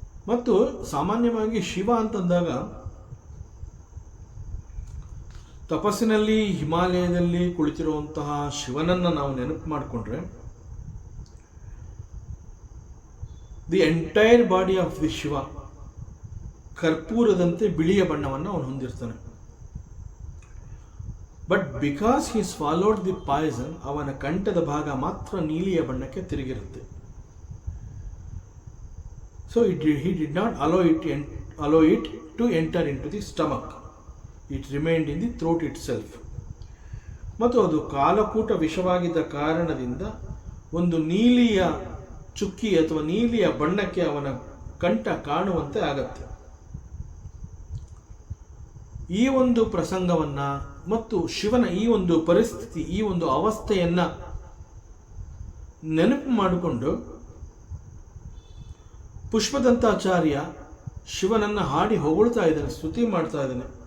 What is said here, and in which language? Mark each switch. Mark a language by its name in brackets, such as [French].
[Kannada] ಮತ್ತು ಸಾಮಾನ್ಯವಾಗಿ ಶಿವ ಅಂತಂದಾಗ ತಪಸ್ಸಿನಲ್ಲಿ ಹಿಮಾಲಯದಲ್ಲಿ ಕುಳಿತಿರುವಂತಹ ಶಿವನನ್ನು ನಾವು ನೆನಪು ಮಾಡಿಕೊಂಡ್ರೆ, [English] the entire body of the Shiva [Kannada] ಕರ್ಪೂರದಂತೆ ಬಿಳಿಯ ಬಣ್ಣವನ್ನು ಅವನು ಹೊಂದಿರ್ತಾನೆ. [English] but because he swallowed the poison, [Kannada] ಅವನ ಕಂಠದ ಭಾಗ ಮಾತ್ರ ನೀಲಿಯ ಬಣ್ಣಕ್ಕೆ ತಿರುಗಿರುತ್ತೆ. [English] So he did not allow it to enter into the stomach. It remained in the throat itself. [Kannada] ಮತ್ತು ಅದು ಕಾಲಕೂಟ ವಿಷವಾಗಿದ್ದ ಕಾರಣದಿಂದ ಒಂದು ನೀಲಿಯ ಚುಕ್ಕಿ ಅಥವಾ ನೀಲಿಯ ಬಣ್ಣಕ್ಕೆ ಅವನ ಕಂಠ ಕಾಣುವಂತೆ ಆಗತ್ತೆ. ಈ ಒಂದು ಪ್ರಸಂಗವನ್ನು ಮತ್ತು ಶಿವನ ಈ ಒಂದು ಪರಿಸ್ಥಿತಿ, ಈ ಒಂದು ಅವಸ್ಥೆಯನ್ನು ನೆನಪು ಮಾಡಿಕೊಂಡು ಪುಷ್ಪದಂತಾಚಾರ್ಯ ಶಿವನನ್ನು ಹಾಡಿ ಹೊಗಳ್ತಾ ಇದ್ದಾನೆ, ಸ್ತುತಿ ಮಾಡ್ತಾ ಇದ್ದಾನೆ.